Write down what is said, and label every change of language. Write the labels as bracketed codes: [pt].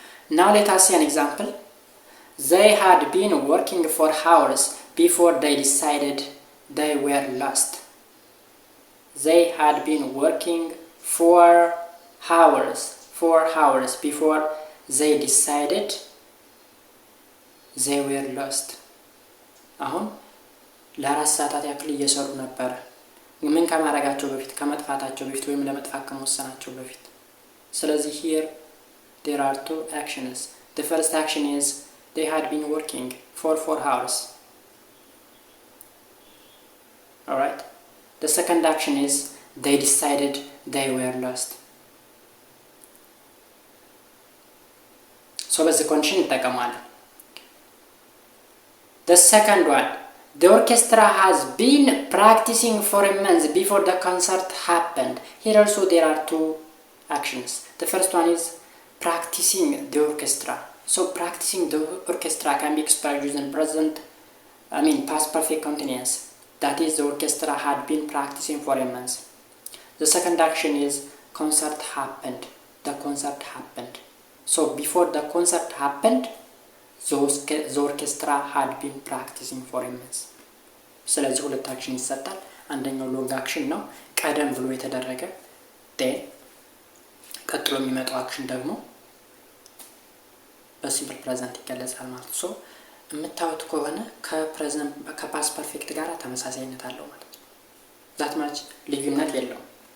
[en] Now let us see an example. They had been working for hours before they decided they were lost. They had been working for hours before they decided they were lost. [am] አሁን ለ4 ሰዓታት ያክል እየሰሩ ነበር ምን ከማረጋቸው በፊት ከመጥፋታቸው በፊት ወይም ለመጥፋት ከመወሰናቸው በፊት። ስለዚህ [en] here there are two actions. The first action is they had been working for 4 hours. Alright? The second action is they decided they were lost. So [am] በዚህ ኮንዲሽን እንጠቀማለን። [en] The second one, the orchestra has been practicing for a month before the concert happened. Here also there are two actions. The first one is practicing the orchestra. So practicing the orchestra can be expressed using past perfect continuous. That is, the orchestra had been practicing for a month. The second action is concert happened. The concert happened. So before the concert happened, the orchestra had been practicing for a month. [am] ስለዚህ ሁለት አክሽን ይሰጣል። አንደኛው ሎንግ አክሽን ነው፣ ቀደም ብሎ የተደረገ then ቀጥሎ የሚመጣው አክሽን ደግሞ በሲምፕል ፕሬዘንት ይገለጻል ማለት ነው። ሶ የምታዩት ከሆነ ከፓስት ፐርፌክት ጋር ተመሳሳይነት አለው ማለት ነው። ዛት ማች ልዩነት የለውም።